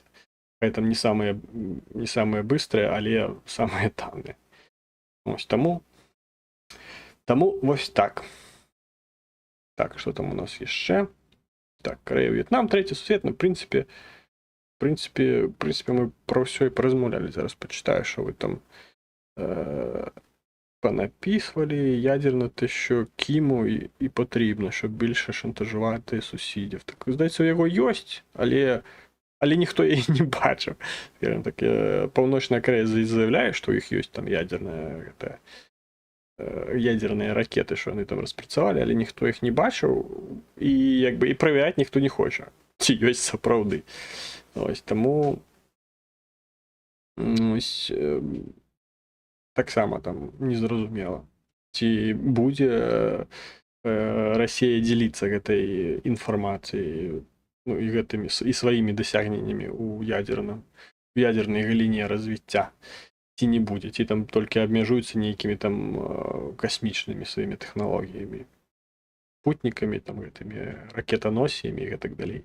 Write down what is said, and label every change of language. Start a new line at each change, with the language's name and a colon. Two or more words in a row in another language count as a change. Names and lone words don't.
Belarusian: Там не самыя быстрыя, але самыя танныя. Ось таму вось так. Так, што там у нас яшчэ? Так, Карэя, В'етнам, трэці сусвет, в прынцыпе, мы пра ўсё і паразмаўлялі. Зараз пачытаю, што вы там понаписували.
Ukrainian: Ядерно те, що Кіму і потрібно, щоб більше шантажувати сусідів. Так, здається, у його єсть, але ніхто її не бачив. Так, Північна Корея заявляє, що у них є там ядерні ракети, що вони там розпрацювали, але ніхто їх не бачив, і перевіряти ніхто не хоче. Чи є справді. Ось, тому ось так само там
Belarusian: незразумела, ці будзе Расія дзеліцца гэтай інфармацыяй, і гэтымі і сваімі дасягненнямі ў ядернай галіне развіцця, ці не будзе, ці там толькі абмяжуюцца нейкімі там касмічнымі сваімі тэхналогіямі, спутнікамі, там гэтымі ракетаносіямі і гэтак далей.